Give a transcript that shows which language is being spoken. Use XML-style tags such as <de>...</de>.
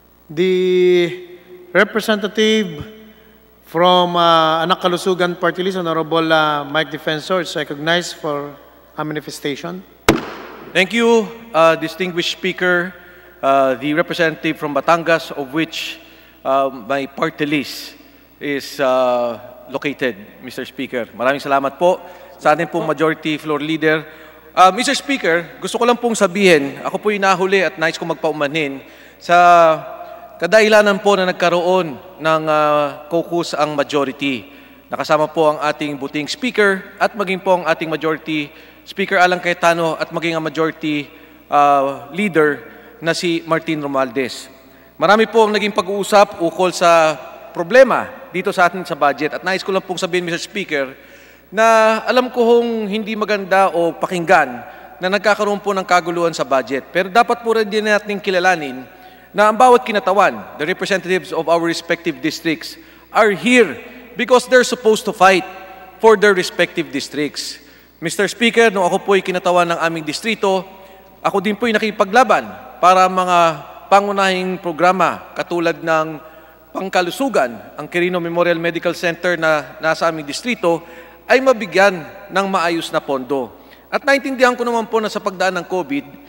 <en>The representative from Anak Kalusugan Party List, Honorable Mike Defensor, is recognized for a manifestation. Thank you, distinguished Speaker. The representative from Batangas, of which my party list is located, Mr.</en> <tl>Speaker. Maraming salamat po sa ating pong Majority Floor Leader. Mr. Speaker, gusto ko lang pong sabihin, ako po yung nahuli at nais ko magpaumanhin sa kadahilanan po na nagkaroon ng caucus ang majority. Nakasama po ang ating buting Speaker at maging po ang ating Majority Speaker Alan Cayetano at maging ang Majority Leader na si Martin Romualdez. Marami po ang naging pag-uusap ukol sa problema dito sa atin sa budget at nais ko lang pong sabihin, Mr. Speaker, na alam ko hong hindi maganda o pakinggan na nagkakaroon po ng kaguluhan sa budget. Pero dapat po rin din natin kilalanin na ang bawat kinatawan,</tl> <en>the representatives of our respective districts,</en> <tl>are here because they're supposed to fight for their respective districts.</tl> <en>Mr.</en> <tl>Speaker, nung ako po'y kinatawan ng aming distrito, ako din po'y nakipaglaban para mga pangunahing programa katulad ng pangkalusugan, ang Quirino Memorial Medical Center na nasa aming distrito, ay mabigyan ng maayos na pondo. At naintindihan ko naman po na sa pagdaan ng COVID,</tl>